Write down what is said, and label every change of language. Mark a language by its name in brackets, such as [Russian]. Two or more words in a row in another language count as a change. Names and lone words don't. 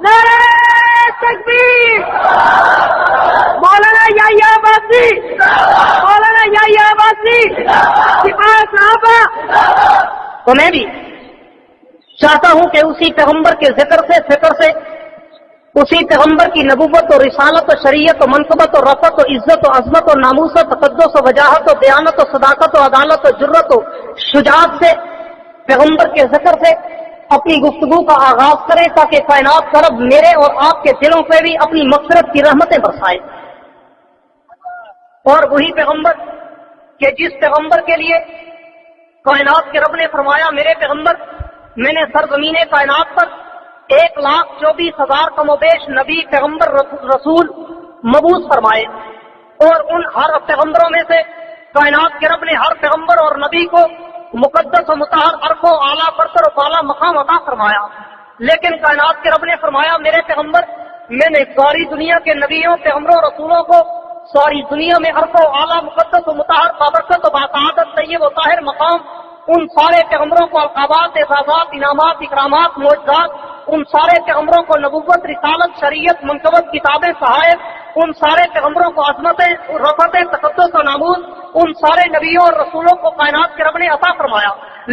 [Urdu] نعرہ تکبیر، مولانا یحییٰ عباسی، مولانا یحییٰ عباسی، سپاہ صحابہ۔ تو میں بھی چاہتا ہوں کہ اسی پیغمبر کے ذکر سے، فکر سے، اسی پیغمبر کی نبوت و رسالت و شریعت و منقبت و رفعت و عزت و عظمت و ناموس و تقدس و وجاہت و دیانت و صداقت و عدالت و جرت و شجاعت سے، پیغمبر کے ذکر سے اپنی گفتگو کا آغاز کریں تاکہ کائنات کا رب میرے اور آپ کے دلوں پہ بھی اپنی مغفرت کی رحمتیں برسائے۔ اور وہی پیغمبر کہ جس پیغمبر کے لیے کائنات کے رب نے فرمایا، میرے پیغمبر، میں نے سرزمین کائنات پر 1,24,000 کم و بیش نبی، پیغمبر، رسول مبعوث فرمائے، اور ان ہر پیغمبروں میں سے کائنات کے رب نے ہر پیغمبر اور نبی کو مقدس و مطہر، عرف و اعلیٰ، برتر و بالا مقام عطا فرمایا۔ لیکن کائنات کے رب نے فرمایا، میرے پیغمبر، میں نے ساری دنیا کے نبیوں، پیغمبروں، رسولوں کو ساری دنیا میں عرف و اعلیٰ، مقدس و مطہر، بابرکت و باسعادت، طیب و طاہر مقام، ان سارے پیغمبروں کو القابات، اعزازات، انعامات، اکرامات، معجزات، ان سارے پیغمبروں کو نبوت، رسالت، شریعت، منقبت، کتابیں، صحائف، ان سارے پیغمبروں کو عظمتیں، رفعتیں، تقدس و ناموس، ان سارے نبیوں اور رسولوں کو کائنات کے رب نے عطا فرمایا۔